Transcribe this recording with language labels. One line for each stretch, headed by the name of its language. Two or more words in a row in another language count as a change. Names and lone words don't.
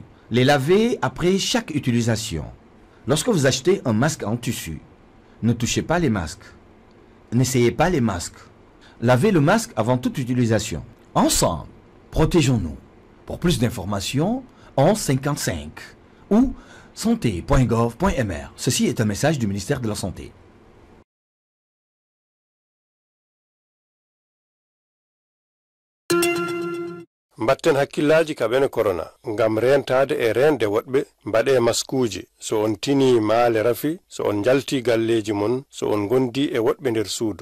French: Les laver après chaque utilisation. Lorsque vous achetez un masque en tissu, ne touchez pas les masques. N'essayez pas les masques. Lavez le masque avant toute utilisation. Ensemble, protégeons-nous. Pour plus d'informations, 1155 ou santé.gov.mr. Ceci est un message du ministère de la Santé.
Fula: mbatten hakkillaji ka bene corona ngam rentade e rende woɗɓe mbaɗe maskuji so on tini maale rafi, so on jalti galleji mon, so on gondi e woɗɓe nder suudu.